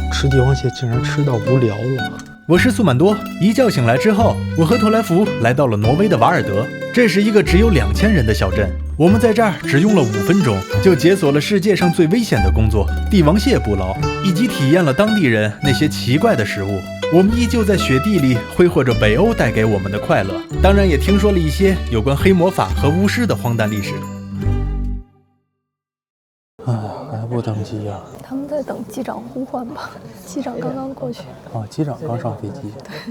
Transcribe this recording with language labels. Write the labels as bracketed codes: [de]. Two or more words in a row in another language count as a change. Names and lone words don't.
[zh] 吃帝王蟹竟然吃到无聊了。我是苏满多，一觉醒来之後，我和托萊福來到了挪威的瓦爾德，這是一個只有2000人的小鎮。我們在這兒只用了5分鐘，就解鎖了世界上最危險的工作——帝王蟹捕撈，以及體驗了當地人那些奇怪的食物。我們依舊在雪地裡揮霍着北歐帶給我們的快樂，當然也聽說了一些有關黑魔法和巫師的荒誕歷史。還不等機呀？他們在等機長呼喚吧？機長剛剛過去。哦，機長剛上飛機。